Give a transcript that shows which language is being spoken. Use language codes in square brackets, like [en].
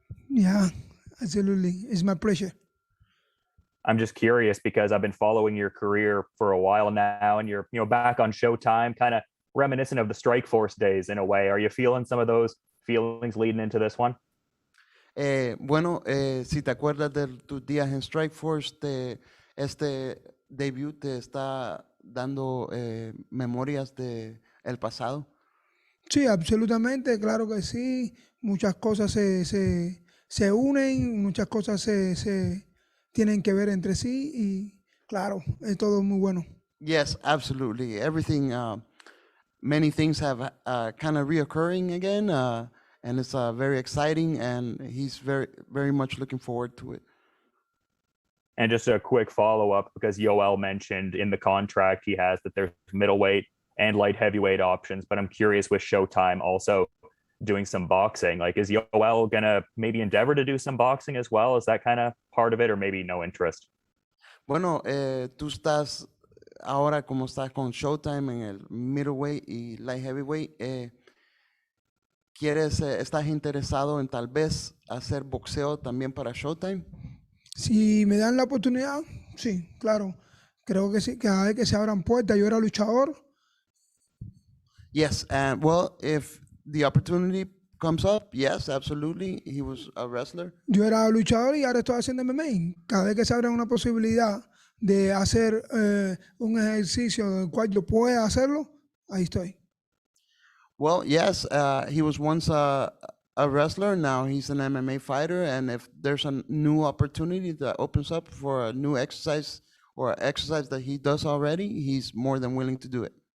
[en] Yeah, absolutely. It's my pleasure. I'm just curious because I've been following your career for a while now, and you're back on Showtime, kind of reminiscent of the Strikeforce days in a way. Are you feeling some of those feelings leading into this one? [es] Bueno, si te acuerdas de tus días en Strikeforce, este debut te está dando memorias de el pasado. Sí, absolutamente, claro que sí. Muchas cosas se unen, muchas cosas se tienen que ver entre sí y claro, es todo muy bueno. [en] Yes, absolutely. Everything, many things have kind of reoccurring again, and it's very exciting, and he's very, very much looking forward to it. And just a quick follow-up, because Yoel mentioned in the contract he has that there's middleweight and light heavyweight options, but I'm curious with Showtime also doing some boxing. Like, is Yoel gonna maybe endeavor to do some boxing as well? Is that kind of part of it, or maybe no interest? [es] Bueno, tú estás ahora como estás con Showtime en el middleweight y light heavyweight. ¿Estás interesado en tal vez hacer boxeo también para Showtime? Si me dan la oportunidad, sí, claro. Creo que sí, cada vez que se abran puertas, yo era luchador. [en] Yes, and well, if the opportunity comes up, yes, absolutely. He was a wrestler. [es] Yo era luchador y ahora estoy haciendo MMA. Cada vez que se abra una posibilidad de hacer un ejercicio del cual yo pueda hacerlo, ahí estoy. [en] Well, yes, he was once a wrestler. Now he's an MMA fighter. And if there's a new opportunity that opens up for a new exercise or exercise that he does already, he's more than willing to do it.